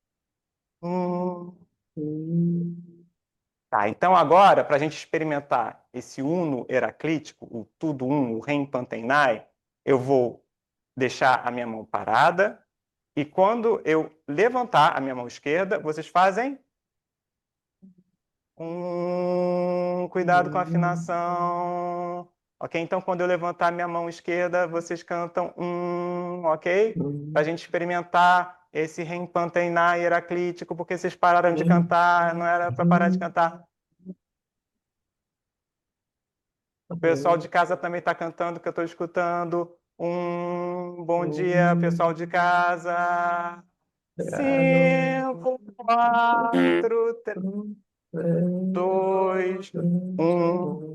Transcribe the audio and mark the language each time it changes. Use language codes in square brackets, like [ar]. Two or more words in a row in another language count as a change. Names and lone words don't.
[pt] Tá, então agora, para a gente experimentar esse uno heraclítico, o tudo um, o rem-panteinai, eu vou deixar a minha mão parada e quando eu levantar a minha mão esquerda, vocês fazem cuidado com a afinação. Ok? Então, quando eu levantar a minha mão esquerda, vocês cantam ok? Para a gente experimentar esse rem-panteinai heraclítico, porque vocês pararam de cantar, não era para parar de cantar. O pessoal de casa também está cantando, que eu estou escutando. Bom dia, pessoal de casa. 5, 4, 3, 2, 1.